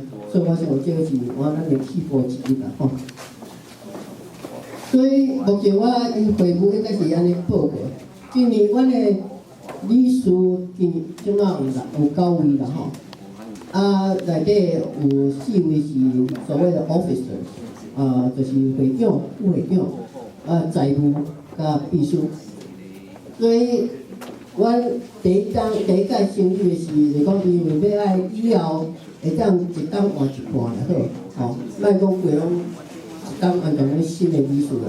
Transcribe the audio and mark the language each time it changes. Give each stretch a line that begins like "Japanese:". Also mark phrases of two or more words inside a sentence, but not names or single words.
Min Nan Chinese: 所以我想这个是咱的起步之一啦吼。所以目前我因会务应该是安尼报过。今年阮的理事即马有9位啦吼，内底有4位是所谓的 officer，就是会长、副会长，财务甲秘书。所以，阮第一届成立的是，就讲因为要爱以后会当一档换一半就好，莫讲规拢一档安全新的理事啦。